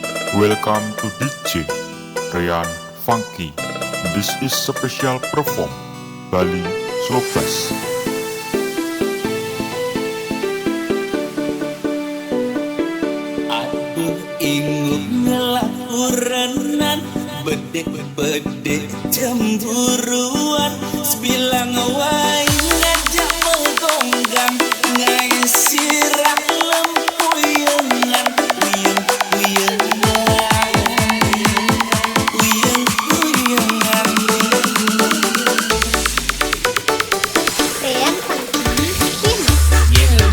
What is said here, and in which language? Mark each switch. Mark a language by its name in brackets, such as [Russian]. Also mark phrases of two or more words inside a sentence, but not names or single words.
[English] Welcome to DJ Ryan Funky. This is special perform Bali Slow Bass. [Balinese] Aduh ingut ngelahurenan bedek-bedek cemburuan sebilang wae ngajak menggonggang ngai sirah lempuyengan [English] Rian Funky Remix.